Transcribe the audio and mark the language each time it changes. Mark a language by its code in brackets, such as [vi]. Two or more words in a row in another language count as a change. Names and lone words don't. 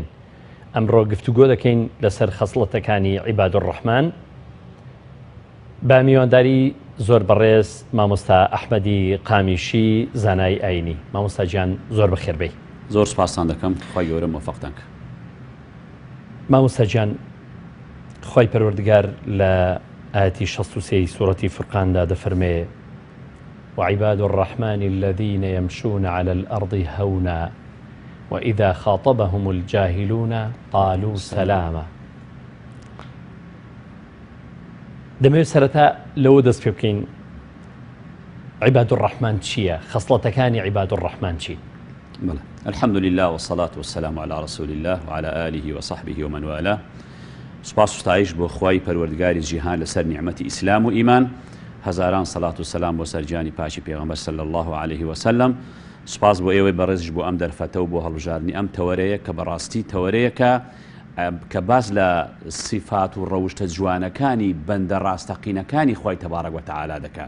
[ckb] ئەمڕۆ گفتوگۆ دەکەین لەسەر خەسڵەتەکانی عیبادوڕەحمان بە میوانداری زۆر بەڕێز مامۆستا ئەحمەدی قامیشی زانای ئاینی. مامۆستا گیان زۆر بەخێربەی. زۆر سپاسان دەکەم، خی گەورە موفقتان کە. مامۆستا گیان خی پەروەردگار لە ئاەتی 63 سوورەتی فورقاندا دەفەرمێ [ar] وعباد الرحمن الذين يمشون على الأرض هونا وإذا خاطبهم الجاهلون قالوا سلاما. [ckb] دەمەوێت سەرەتا لەوە دەست پێ بکەین [ar] عیباد الرحمن [ckb] چییە؟ خەسڵەتەکانی [ar] عیباد الرحمن [ckb] چی؟ [ar] بەڵێ الحمد لله والصلاة والسلام على رسول الله وعلى آله وصحبه ومن والاه. [ckb] سپاس و ستایش بۆ خوای پەروەردگاری جیهان لەسەر نیعمەتی ئیسلام و ئیمان، هەزاران سەڵات و سەلام بۆ سەرجانی پاکی پێغەمبەر [ar] صلی الله عليه وسلم. [ckb] سپاس بۆ ئێوەی بەڕێزش بۆ ئەم دەرفەتە و بۆ هەڵبژاردننی ئەم تەوەرەیە کە بەڕاستی تەوەرەیەکە کە باس لە سیفات و ڕەوشتە جوانەکانی بەندە ڕاستەقینەکانی خوای [ar] تەبارەک و تەعالا [ckb] دەکات.